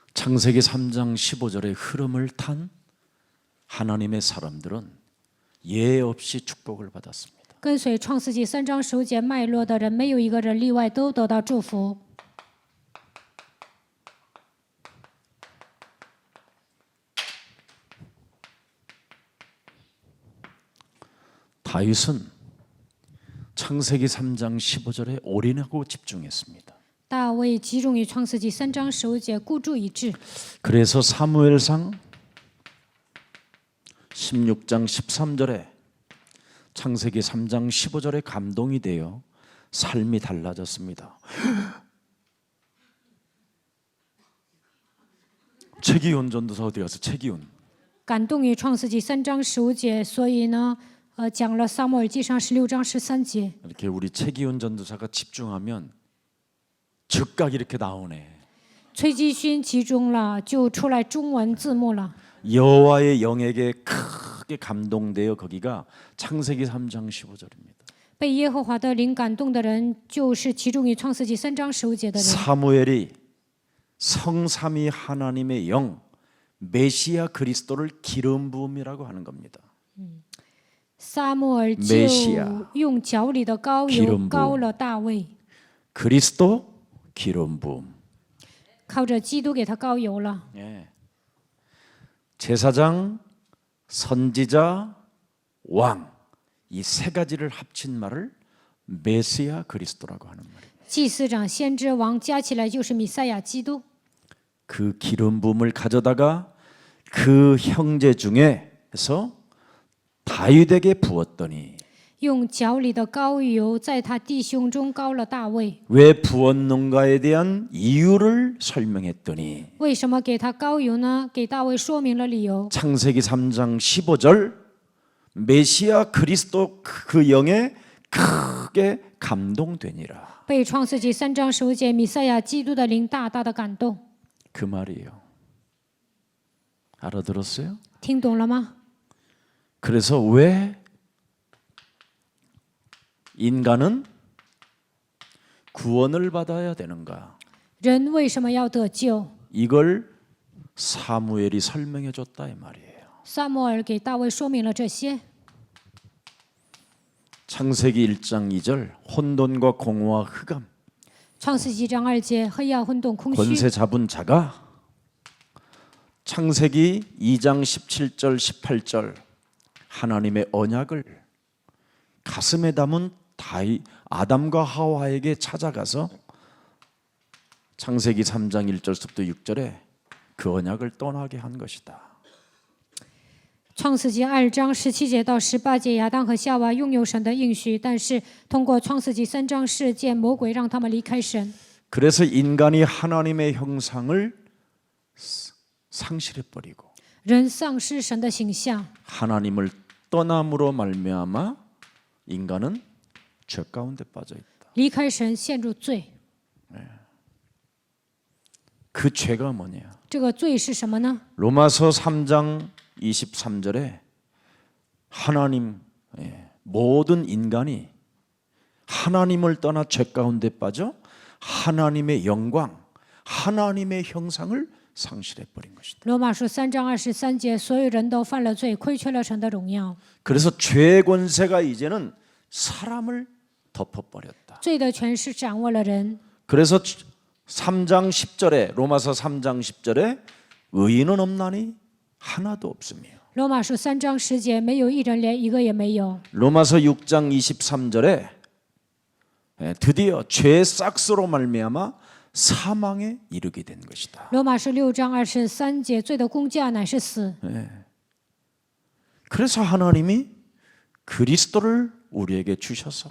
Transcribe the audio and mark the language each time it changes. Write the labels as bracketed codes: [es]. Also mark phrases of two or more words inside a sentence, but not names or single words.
[ko] 창세기 3장 15절의 흐름을 탄 하나님의 사람들은 예 없이 축복을 받았습니다. [zh] 跟随创世纪3章15节脉络的人，没有一个人例外，都得到祝福。 [ko] 다윗은 창세기 3장 15절에 올인하고 집중했습니다. [zh] 大卫集中于创世纪3章15节，孤注一掷。 [ko] 그래서 사무엘상 16장 13절에 창세기 3장 15절에 감동이 되어 삶이 달라졌습니다. 최기훈 전도사 어디 가서 최기훈 [zh] 感动于创世纪3章15节，所以呢，讲了撒母耳记上16章13节。 [ko] 이렇게 우리 최기훈 전도사가 집중하면 즉각 이렇게 나오네. [zh] 崔基勋集中了，就出来中文字幕了。 [ko] 여호와의 영에게 크게 감동되어 거기가 창세기 3장 15절입니다. [zh] 被耶和华的灵感动的人，就是集中于创世纪3章15节的人。 [ko] 사무엘이 성삼위 하나님의 영 메시아 그리스도를 기름 부음이라고 하는 겁니다. [zh] 撒母耳就 [ko] 메시아 [zh] 用脚里的膏 [ko] 기름 [zh] 油 [ko] 부음 [zh] 膏了大卫， [ko] 그리스도 기름 부음. [zh] 靠着基督给他膏油了。 [ko] 예. 제사장, 선지자, 왕 이 세 가지를 합친 말을 메시아 그리스도라고 하는 말이에요. [zh] 祭司长、先知、王加起来就是弥赛亚基督。 [ko] 그 기름 부음을 가져다가 그 형제 중에서 다윗에게 부었더니 [zh] 用脚里的膏油在他弟兄中膏了大卫。 [ko] 왜 부었는가에 대한 이유를 설명했더니 [zh] 为什么给他膏油呢？给大卫说明了理由。 [ko] 창세기 3장 15절 메시아 그리스도 그 영에 크게 감동되니라. [zh] 被创世纪3章15节弥赛亚基督的灵大大的感动， [ko] 그 말이에요. 알아들었어요? [zh] 听懂了吗？ [ko] 그래서 왜 인간은 구원을 받아야 되는가? [zh] 人为什么要得救？ [ko] 이걸 사무엘이 설명해 줬다 이 말이에요. [zh] 撒母耳给大卫说明了这些。 [ko] 창세기 1장 2절 혼돈과 공허와 흑암 [zh] 创世纪章2节，黑暗、混沌、空虚。 [ko] 권세 잡은 자가 창세기 2장 17절 18절 하나님의 언약을 가슴에 담은 아담과 하와에게 찾아가서 창세기 3장 1절부터 6절에 그 언약을 떠나게 한 것이다. [zh] 创世纪2章17节到18节，亚当和夏娃拥有神的应许，但是通过创世纪3章事件，魔鬼让他们离开神。 [ko] 그래서 인간이 하나님의 형상을 상실해 버리고 [zh] 人丧失神的形象， [ko] 하나님을 떠남으로 말미암아 인간은 죄 가운데 빠져 있다. [zh] 离开神，陷入罪。 [ko] 그 죄가 뭐냐? [zh] 这个罪是什么呢？ [ko] 로마서 3장 23절에 하나님 모든 인간이 하나님을 떠나 죄 가운데 빠져 하나님의 영광, 하나님의 형상을 상실해 버린 것이다. [zh] 罗马书3章23节，所有人都犯了罪，亏缺了神的荣耀。 [ko] 그래서 죄의 권세가 이제는 사람을 덮어버렸다. [zh] 罪的权势掌握了人。 [ko] 그래서 3장 10절에 로마서 3장 10절에 의인은 없나니 하나도 없으며 [zh] 罗马书3章10节，没有一人，连一个也没有。 [ko] 로마서 6장 23절에 드디어 죄의 싹스로 말미암아 사망에 이르게 된 것이다. [zh] 罗马书6章23节，罪的工价乃是死。 [ko] 그래서 하나님이 그리스도를 우리에게 주셔서